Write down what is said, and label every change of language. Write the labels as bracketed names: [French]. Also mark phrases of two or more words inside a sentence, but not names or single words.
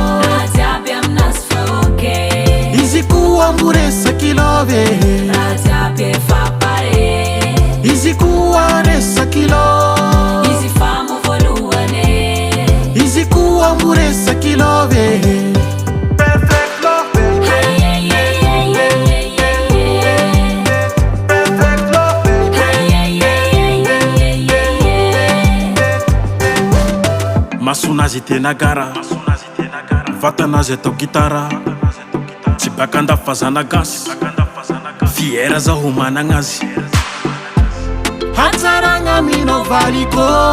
[Malagasy] izy koa ambo resakilo ve izy koa resakilo izy koa ambo resakilo ve [English] perfect love perfect love [Malagasy] masonazy tena gara vatanazy atao gitara tsy baka andafazana gasy fiera zaho managnazy hatsaragna minao valiko